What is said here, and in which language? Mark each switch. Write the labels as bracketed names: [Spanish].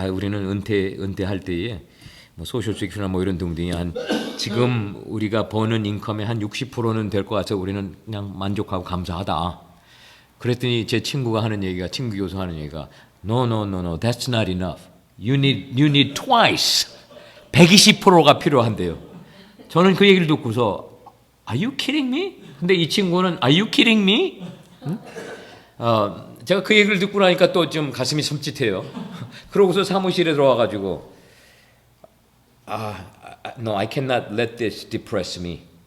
[Korean] 우리는 은퇴할 때에 뭐 소셜 세큐리티나 뭐 이런 등등이 한 지금 우리가 버는 인컴의 한 60%는 될 것 같아서 우리는 그냥 만족하고 감사하다. 그랬더니 제 친구 교수 하는 얘기가 [English] No, that's not enough. You need twice. [Korean] 120%가 필요한데요. 저는 그 얘기를 듣고서 [English] Are you kidding me? [Korean] 근데 이 친구는 [English] Are you kidding me? [Korean] 제가 그 얘기를 듣고 나니까 또 좀 가슴이 섬찟해요. 그러고서 사무실에 들어와가지고 [English] No, I cannot let this depress me.